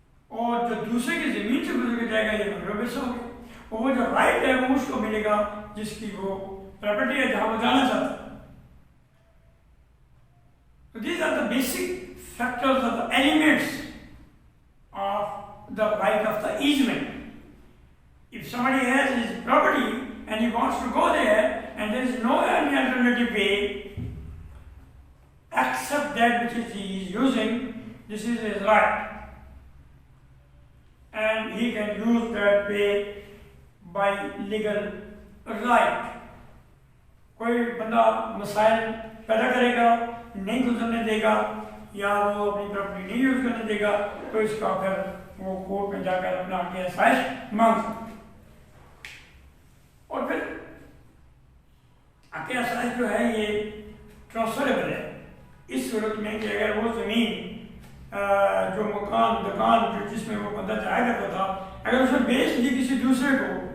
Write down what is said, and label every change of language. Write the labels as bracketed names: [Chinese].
[Urdu] اور جو دوسرے کی زمین سے گزر کے جائے گا یہ مغلوب ورثہ ہو گیا، اور وہ جو رائٹ ہے وہ اس کو ملے گا جس کی وہ پراپرٹی ہے جہاں وہ جانا چاہتا ہے۔ [English] So these are the basic factors or the elements of the right of the easement. If somebody has his property and he wants to go there and there is no any alternative way except that which he is using, this is his right. And he can use that way by legal right. [Urdu] کوئی بندہ مسائل پیدا کرے گا، نہیں گزرنے دے گا یا وہ اپنی پراپرٹی نہیں یوز کرنے دے گا تو اس کا پھر وہ کورٹ میں جا کر اپنا حق آسائش مانگ سکتا۔ اور پھر حق آسائش جو ہے یہ ٹرانسفریبل ہے، اس صورت میں کہ اگر وہ زمین جو مکان دکان جو جس میں وہ بندہ جایا کرتا تھا اگر اسے بیچ دی کسی دوسرے کو،